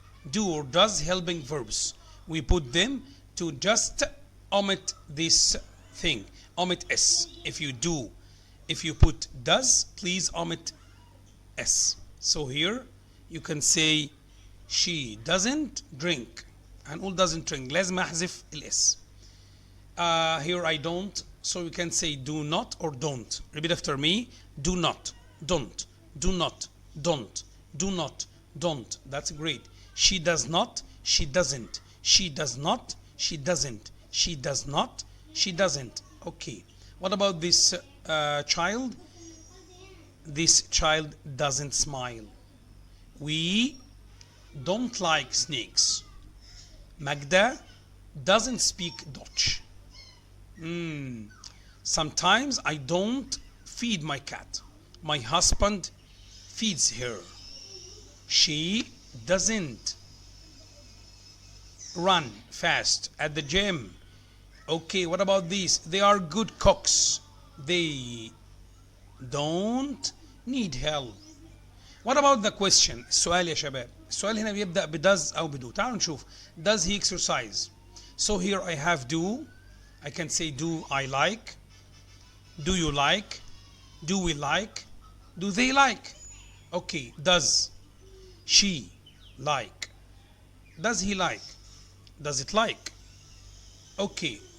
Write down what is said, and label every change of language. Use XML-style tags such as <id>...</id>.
<en>Do or does helping verbs, we put them to just omit this thing, omit s. If you do, if you put does, please omit s. So here you can say she doesn't drink.</en> <ar>هنقول</ar> <en>doesn't drink،</en> <ar>لازم احذف الاس.</ar> <en>Here I don't, so you can say do not or don't. Repeat after me. Do not, don't, do not, don't, do not, don't. That's great. She does not, she doesn't. She does not, she doesn't. She does not, she doesn't. Okay. What about this child? This child doesn't smile. We don't like snakes. Magda doesn't speak Dutch. Sometimes I don't feed my cat. My husband feeds her. She doesn't run fast at the gym. Okay, what about these? They are good cooks. They don't need help. What about the question?</en> <ar>السؤال يا شباب. السؤال هنا بيبدأ ب does أو بدو. تعالوا نشوف.</ar> <en>Does he exercise? So here I have do. I can say do I like? Do you like? Do we like? Do they like? Okay, does she like? Does he like? Does it like? Okay.</en>